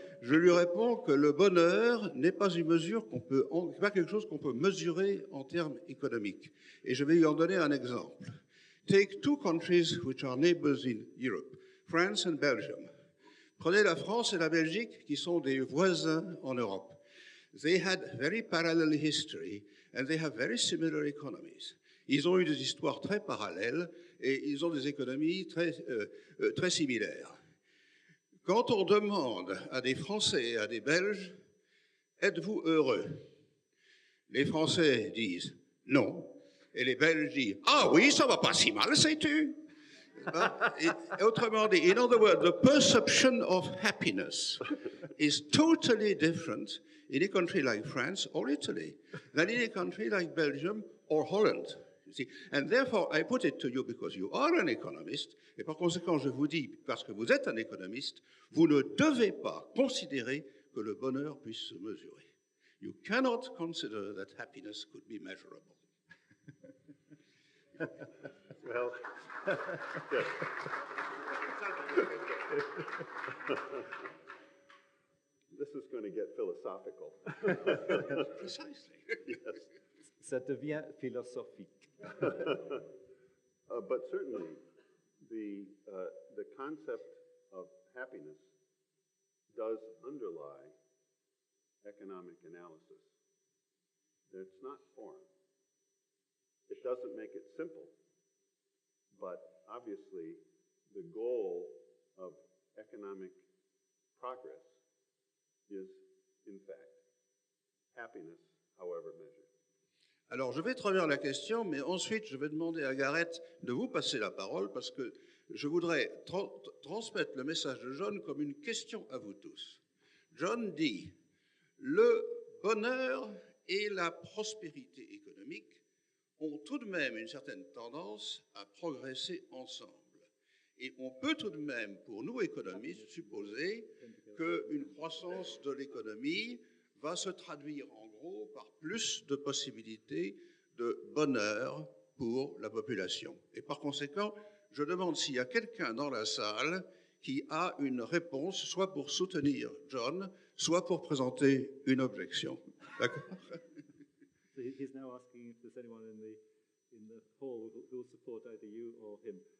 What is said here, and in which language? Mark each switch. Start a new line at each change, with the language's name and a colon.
French: Je lui réponds que le bonheur n'est pas une mesure pas quelque chose qu'on peut mesurer en termes économiques. Et je vais lui en donner un exemple.
English: Take 2 countries which are neighbors in Europe, France and Belgium.
French: Prenez la France et la Belgique qui sont des voisins en Europe.
English: They had very parallel history and they have very similar economies.
French: Ils ont eu des histoires très parallèles et ils ont des économies très similaires. Quand on demande à des Français et à des Belges, êtes-vous heureux? Les Français disent non et les Belges disent ah oui, ça va pas si mal, sais-tu? Autrement dit,
English: in other words, the perception of happiness is totally different in a country like France or Italy than in a country like Belgium or Holland. You see? And therefore, I put it to you because you are an economist,
French: et par conséquent, je vous dis, parce que vous êtes un économiste, vous ne devez pas considérer que le bonheur puisse se mesurer.
English: You cannot consider that happiness could be measurable. Well, yes. This is going to get philosophical. Precisely. Yes.
French: Ça devient philosophique.
English: But certainly, the concept of happiness does underlie economic analysis. It's not foreign. It doesn't make it simple, but obviously the goal of economic progress is, in fact, happiness, however measured.
French: Alors, je vais traduire la question, mais ensuite, je vais demander à Gareth de vous passer la parole parce que je voudrais transmettre le message de John comme une question à vous tous. John dit, le bonheur et la prospérité économique ont tout de même une certaine tendance à progresser ensemble. Et on peut tout de même, pour nous économistes, supposer qu'une croissance de l'économie va se traduire en gros par plus de possibilités de bonheur pour la population. Et par conséquent, je demande s'il y a quelqu'un dans la salle qui a une réponse, soit pour soutenir John, soit pour présenter une objection. D'accord?
English: So he's now asking if there's anyone in the hall who will support either you or him.